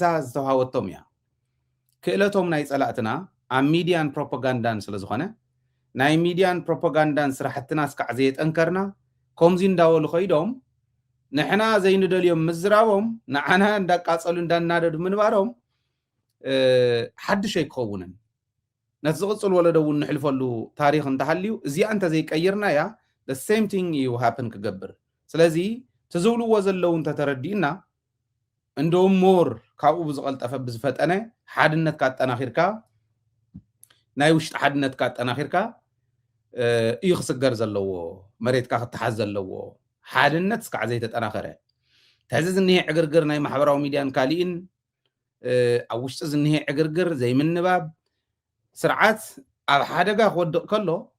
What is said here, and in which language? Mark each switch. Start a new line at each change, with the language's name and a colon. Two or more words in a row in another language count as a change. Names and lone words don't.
Tigrinya: ዝተዋሃወቶም እያ ክእለቶም ናይ ፀላእትና ኣብ ሚድያን ፕሮፓጋንዳን ስለ ዝኾነ ናይ ሚድያን ፕሮፓጋንዳን ስራሕትና እስካዕ ዘየጠንከርና ከምዚ እንዳበሉ ኸይዶም ንሕና ዘይንደልዮም ምዝራቦም ንዓና እንዳቃፀሉ እንዳናደዱ ምንባሮም ሓድሽ ኣይክኸውንን ነቲ ዝቕፅል ወለዶ እውን ንሕልፈሉ ታሪክ እንተሃልዩ እዚኣ እንተ ዘይቀይርና እያ
English: the same thing
Tigrinya: እዩ ሃፕን ክገብር ስለዚ ትዝብልዎ ዘለው እንተተረዲእና እንደውም ሞር ካብኡ ብዝቐልጠፈ ብዝፈጠነ ሓድነትካ ኣጠናኺርካ ናይ ውሽጢ ሓድነትካ ኣጠናኺርካ እዩ ክስገር ዘለዎ መሬትካ ክትሓዝ ዘለዎ ሓድነት እስካዕ ዘይተጠናኸረ ሕዚ ዝኒሄ ዕግርግር ናይ ማሕበራዊ ሚድያን ካሊእን ኣብ ውሽጢ ዝኒሄ ዕግርግር ዘይምንባብ ስርዓት ኣብ ሓደጋ ክወድቕ ከሎ